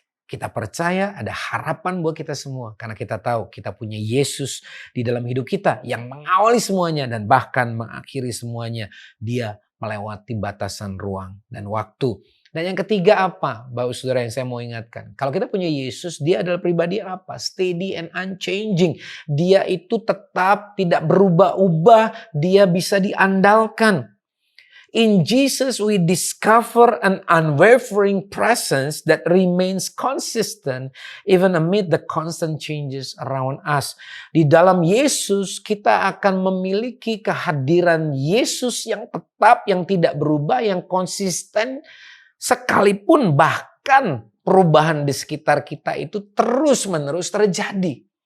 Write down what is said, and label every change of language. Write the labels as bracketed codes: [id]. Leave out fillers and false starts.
[id] Kita percaya ada harapan buat kita semua. Karena kita tahu kita punya Yesus di dalam hidup kita yang mengawali semuanya dan bahkan mengakhiri semuanya. Dia melewati batasan ruang dan waktu. Dan yang ketiga apa? Bapak saudara yang saya mau ingatkan. Kalau kita punya Yesus, dia adalah pribadi apa? [en] Steady and unchanging. [id] Dia itu tetap tidak berubah-ubah. Dia bisa diandalkan. [en] In Jesus we discover an unwavering presence that remains consistent even amid the constant changes around us. [id] Di dalam Yesus kita akan memiliki kehadiran Yesus yang tetap, yang tidak berubah, yang konsisten sekalipun bahkan perubahan di sekitar kita itu terus-menerus terjadi.